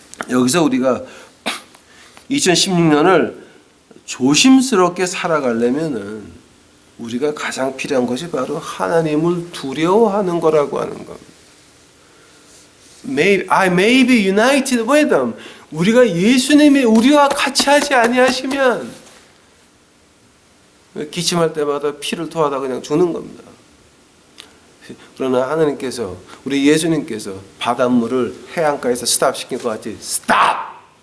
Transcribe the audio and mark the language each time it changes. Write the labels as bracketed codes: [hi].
[ko] 여기서 우리가 2016년을 조심스럽게 살아가려면은 우리가 가장 필요한 것이 바로 하나님을 두려워하는 거라고 하는 겁니다. [en] I may be united with them. [ko] 우리가 예수님이 우리와 같이 하지 아니하시면 기침할 때마다 피를 토하다 그냥 죽는 겁니다. 그러나 하나님께서 우리 예수님께서 바닷물을 해안가에서 스탑시킨 것 같이 스탑!